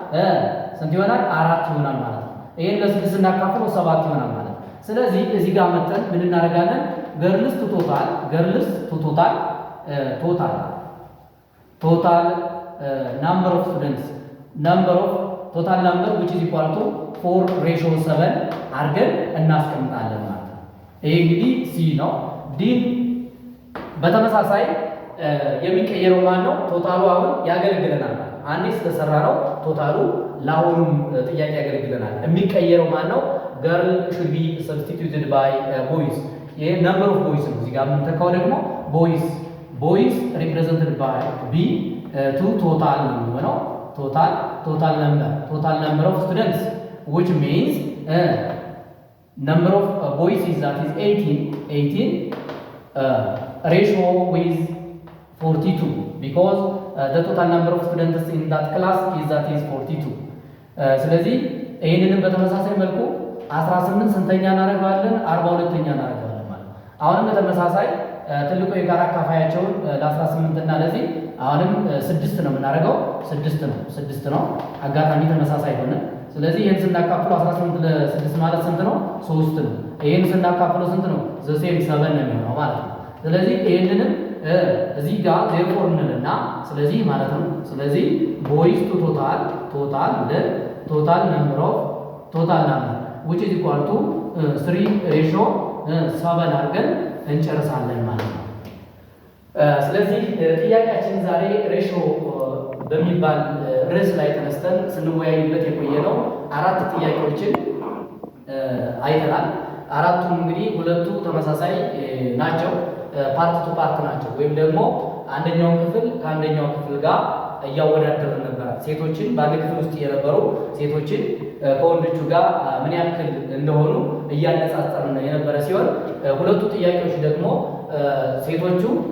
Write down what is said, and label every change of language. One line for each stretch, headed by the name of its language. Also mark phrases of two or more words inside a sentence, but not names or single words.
Amharic: 4 ይሆናል ማለት ነው። ይሄን ለ6 እናካፍለው 7 ይሆናል ማለት ነው። ስለዚህ እዚህ ጋር መጠን ምን እናደርጋለን?
English: girls to total number of total number which is equal to 4:7
Amharic: አድርገን እናስቀምጣለን ማለት ነው። ይሄ እንግዲህ ሲ ነው። ዲን በተመሳሳይ የሚቀየረው ማን ነው? ቶታሉ አሁን ያገለግለናል ማለት አንዴ ስለሰራ ነው ቶታሉ ለአሁኑም ጥያቄ ያገለግለናል። የሚቀየረው ማን ነው?
English: girl should be substituted by boys። ይሄ number of boys
Amharic: ነው። እዚህ ጋር የምንተካው
English: ደግሞ boys represented by b to total ነው የሚሆነው። total number of students which means number of boys is that is 18 ratio with 42 because the total number of students in that class is that is 42
Amharic: ስለዚህ ይሄንንም በተመሳሳይ መልኩ 18 ስንተኛ እናደርጋለን? 42ኛ እናደርጋለን ማለት ነው። አሁንም በተመሳሳይ ትልቁ የጋራ አካፋያቸውን ለ18 እና ለዚህ አሁንም 6 ነው የምናደርገው። 6 ነው አጋጣሚ ተመሳሳይ ሆነ። ስለዚህ ይሄን ስናካፍለው 18 ለ6 ማለት ስንት ነው? 3 ነው። ይሄን ስናካፍለው ስንት ነው? ዘሴም 7 ነው የሚሆነው ማለት ነው። ስለዚህ ይሄንንም እዚህ ጋር ዜርፎር እንልና ስለዚህ ማለት ነው። ስለዚህ
English: boys to total number which is equal to
Amharic: 3:7 አድርገን እንጨርሳለን ማለት ነው። ስለዚህ ጥያቄያችን ዛሬ ሬሾ በሚባል ርዕስ ላይ ተነስተን ስንወያይበት የቆየነው 4 ጥያቄዎችን አይተናል። አራቱም እንግዲህ ሁለቱ ተመሳሳይ ናቸው፣
English: part to part
Amharic: ናቸው። ወይም ደግሞ አንደኛውን ክፍል ከአንደኛው ክፍል ጋር እያወዳደርን ነበር። ሴቶችን በአንድ ክፍል ውስጥ የነበሩ ሴቶችን ከወንዶቹ ጋር ምን ያክል እንደሆኑ እያነጻጸርን የነበረ ሲሆን ሁለቱ ጥያቄዎች ደግሞ ሴቶቹ